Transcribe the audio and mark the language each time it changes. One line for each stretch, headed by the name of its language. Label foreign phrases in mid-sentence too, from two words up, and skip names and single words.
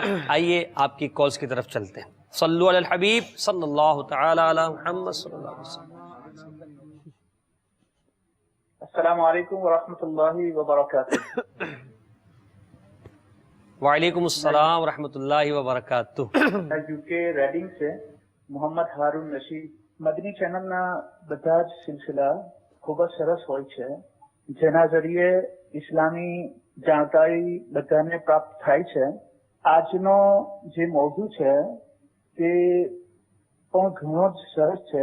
Urdu: آئیے آپ کی کالز کی طرف چلتے ہیں.
Arabic: صلو علی الحبیب صلی اللہ تعالی علی محمد صلی اللہ علیہ وسلم. السلام علیکم ورحمۃ اللہ وبرکاتہ. وعلیکم السلام ورحمۃ اللہ وبرکاتہ.
Urdu: میں UK રેડિંગ سے મોહમ્મદ હારૂન રશીદ.
Gujarati: મદની ચેનલના બધા જ સિલસિલા ખૂબ જ સરસ હોય છે, જેના જરીએ ઇસ્લામી જાણકારી બધાને પ્રાપ્ત થાય છે. આજનો જે મૌજુ છે તે પણ ઘણો જ સરસ છે.